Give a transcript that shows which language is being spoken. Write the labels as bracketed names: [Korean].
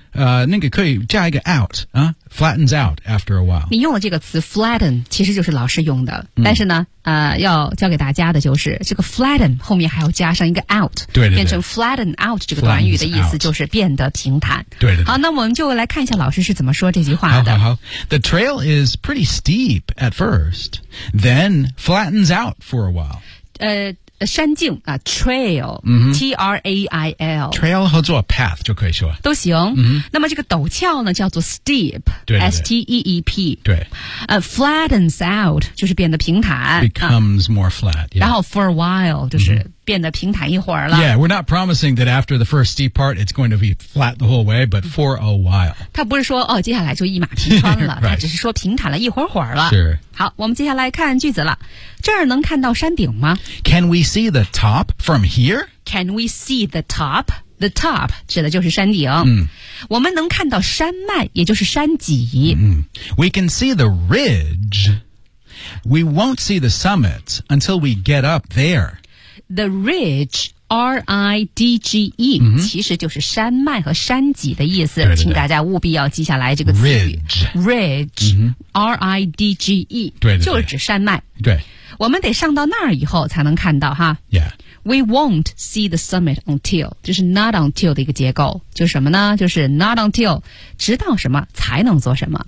[Chinese] 那个可以加一个 [English] out, 啊 flattens out after a while. [Chinese] 你用了这个词 flatten, 其实就是老师用的。但是呢要教给大家的就是这个 flatten 后面还要加上一个 out, 对变成 [English] flatten out [Chinese] 这个短语的意思就是变得平坦。对好那我们就来看一下老师是怎么说这句话的。 [English] 好 The trail is pretty steep at first, then flattens out for a while. [Chinese] 山径啊 ,trail,、mm-hmm. T-R-A-I-L. Trail 合作 path 就可以说。都行。 Mm-hmm. 那么这个陡峭呢叫做 steep, 对 [English] S-T-E-E-P. [Chinese] 对。 Flattens out, 就是变得平坦。 [English] Becomes more flat,、yeah. [Chinese] 然后 for a while, 就是变得平坦一会儿了。 [English] Yeah, we're not promising that after the first steep part, it's going to be flat the whole way, but for a while. [Chinese] 他不是说哦接下来就一马平川了、 [English] right. [Chinese] 他只是说平坦了一会儿会儿了。 [English] Sure. [Chinese] 好我们接下来看句子了。这儿能看到山顶吗 [English] ?Can we see the top from here? Can we see the top? The top [Chinese] 指的就是山顶。 Mm. 我们能看到山脉也就是山脊。 [English] Mm. We can see the ridge. We won't see the summit until we get up there. The ridge, R-I-D-G-E,、 mm-hmm. [Chinese] 其实就是山脉和山脊的意思。对对对请大家务必要记下来这个词语。 [English] Ridge. Ridge.、 Mm-hmm. R-I-D-G-E [Chinese] 对就是指山脉对我们得上到那儿以后才能看到哈 [English] Yeah We won't see the summit until [Chinese] 就是 [English] not until [Chinese] 的一个结构就是什么呢就是 not until 直到什么才能做什么、